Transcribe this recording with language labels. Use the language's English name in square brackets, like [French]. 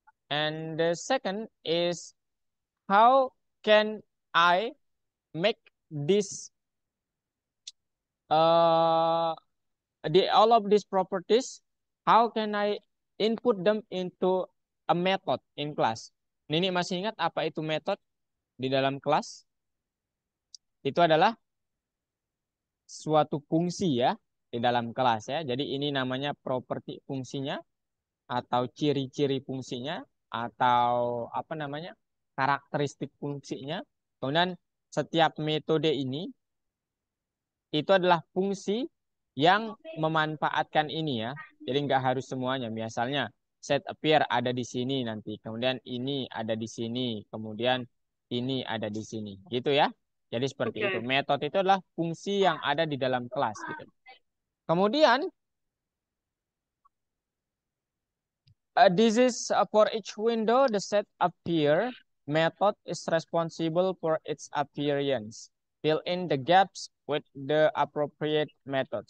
[English] And the second is how can I make this uh all of these properties, how can I input them into a method in class? [Indonesian] Nini masih ingat apa itu method di dalam kelas? Itu adalah suatu fungsi ya di dalam kelas ya. Jadi ini namanya properti fungsinya atau ciri-ciri fungsinya atau apa namanya? Karakteristik fungsinya. Kemudian setiap metode ini itu adalah fungsi yang memanfaatkan ini ya. Jadi nggak harus semuanya. Misalnya set appear ada di sini nanti, kemudian ini ada di sini, kemudian ini ada di sini, gitu ya. Jadi seperti itu. Oke. Metode itu adalah fungsi yang ada di dalam kelas gitu. Kemudian [English] this is for each window the set appear method is responsible for its appearance. Fill in the gaps with the appropriate method.